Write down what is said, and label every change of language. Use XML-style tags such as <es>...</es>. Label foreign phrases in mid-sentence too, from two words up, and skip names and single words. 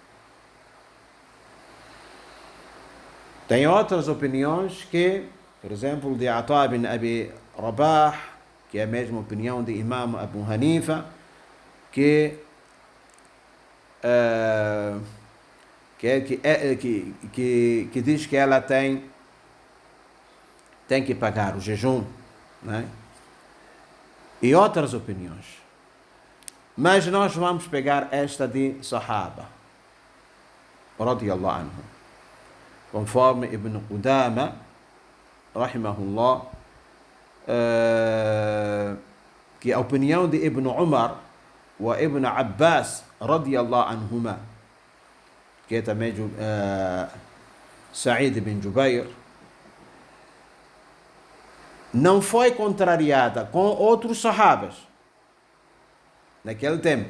<pt>Tem outras opiniões que, por exemplo, de Ata bin Abi Rabah, que é a mesma opinião de Imam Abu Hanifa, que diz que ela tem que pagar o jejum, né? E outras opiniões. Mas nós vamos pegar esta de Sahaba,</pt> <ar>رضي الله عنه,</ar> <pt>conforme Ibn Qudama, rahimahullah, que a opinião de Ibn Umar e Ibn Abbas,</pt> <ar>رضي الله عنهما,</ar> <pt>que é também Sa'id ibn Jubayr, não foi contrariada com outros sahabas naquele tempo.</pt>